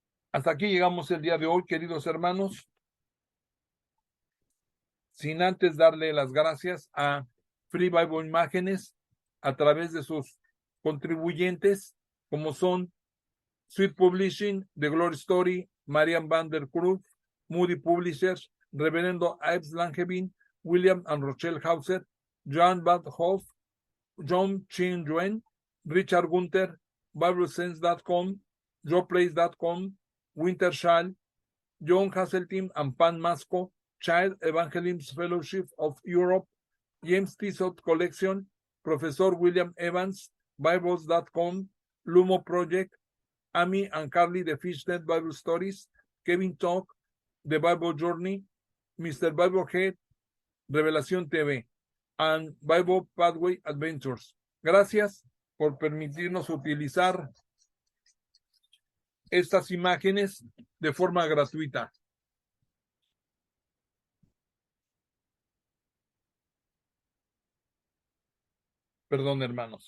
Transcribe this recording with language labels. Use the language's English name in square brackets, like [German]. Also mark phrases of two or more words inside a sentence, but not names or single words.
[Spanish] Hasta aquí llegamos el día de hoy, queridos hermanos, sin antes darle las gracias a Free Bible Imágenes a través de sus contribuyentes, como son Sweet Publishing, The Glory Story, Marian Van der Cruz, Moody Publishers, Reverendo Ives Langevin, William and Rochelle Hauser, John Van Hoff, John Chin Yuen, Richard Gunther, BibleSense.com, JoePlace.com, Wintershall, John Hasseltine and Pan Masco, Child Evangelism Fellowship of Europe, James Tissot Collection, Professor William Evans, Bibles.com, Lumo Project, Amy and Carly the Fishnet Bible Stories, Kevin Talk, The Bible Journey, Mr. Bible Head, Revelación TV, and Bible Pathway Adventures. Gracias por permitirnos utilizar estas imágenes de forma gratuita. Perdón, hermanos.